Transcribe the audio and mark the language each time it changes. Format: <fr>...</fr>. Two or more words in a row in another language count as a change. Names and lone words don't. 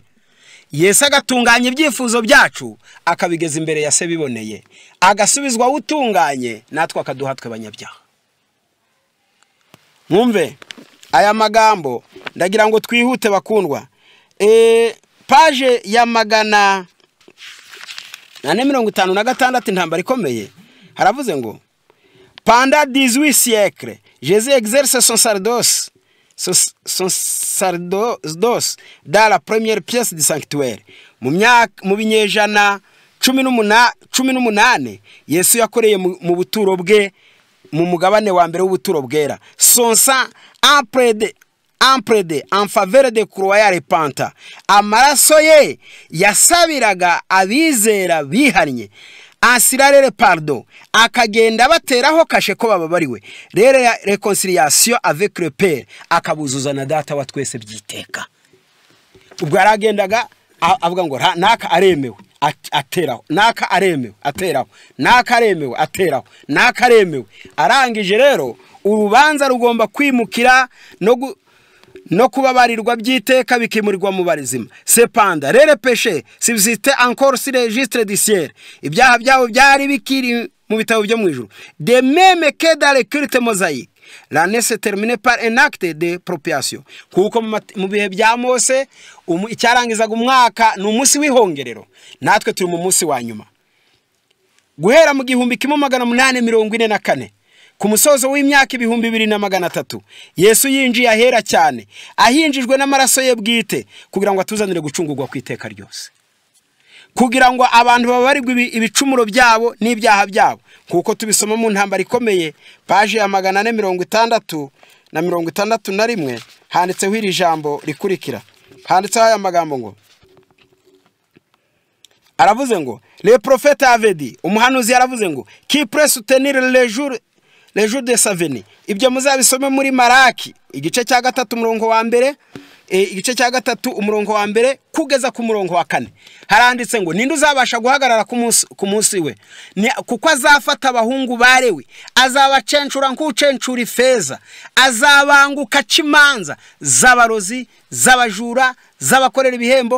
<rw>Yesu agatunganya ibyifuzo byacu, akabigeza imbere ya se biboneye, agasubizwa utunganye, natwe akaduha twe banyabyaha. Mwumve aya magambo, ndagira ngo twihute bakundwa. Page ya 456 intambara ikomeye, haravuze ngo</rw> <fr>pendant 18 siècles Jésus exerce son sacerdoce dans la première pièce du sanctuaire.</fr> <rw>Mu binyejana 18 Yesu yakoreye mu buturo bwe, mu mugabane wa mbere w'ubuturo bwera.</rw> <fr>Son sang emprunté en faveur de croyants repentants.</fr> <rw>Amaraso ye yasabiraga abizera bihannye, ansirarere pardon, akagenda bateraho kashe ko bababariwe, rero ya</rw> <fr>réconciliation avec le Père,</fr> <rw>akabuzuza na data wa twese byiteka. Ubwo aragendaga avuga ngo naka aremewe ateraho, naka aremewe ateraho, naka aremewe ateraho, naka aremewe. Arangije rero urubanza rugomba kwimukira no kubabarirwa byiteka bikimurirwa mu barizima.</rw> <fr>Cependant les péchés subsistaient encore sur le registre du ciel,</fr> <rw>ibyaha byabo byari bikiri mu bitabo byo mu ijuru.</rw> <fr>De même que dans le culte mosaïque, l'année se terminait par un acte de propiation.</fr> <rw>Kuko mu bihe bya Mose icyarangizaga umwaka ni umunsi w'ihongerero, natwe turi mu munsi wa nyuma. Guhera mu 1844 ku musozo w'imyaka 2300 Yesu yinjiye ahera cyane, ahinjijwe n'amaraso ye bwite, kugira ngo atuzanire gucungurwa kwiteka ryose, kugira ngo abantu babarirwe ibicumuro byabo n'ibyaha byabo. Kuko tubisoma mu ntambara ikomeye, page ya 461 handitseho iri jambo rikurikira. Handitseho aya magambo ngo, aravuze ngo</rw> <fr>le prophète avait dit,</fr> <rw>umuhanuzi yaravuze ngo</rw> <fr>qui peut soutenir le jour de sa venue.</fr> <rw>Ibyo muzabisome muri Maraki igice cya 3 umurongo wa mbere, igice cya 3 umurongo wa mbere kugeza ku murongo wa 4. Haranditse ngo ninde uzabasha guhagarara ku munsi we, kuko azafata abahungu barewe, azabacencura nk'ucencura ifeza, azabanguka cimanza z'abarozi, z'abajura, z'abakorera ibihembo.</rw>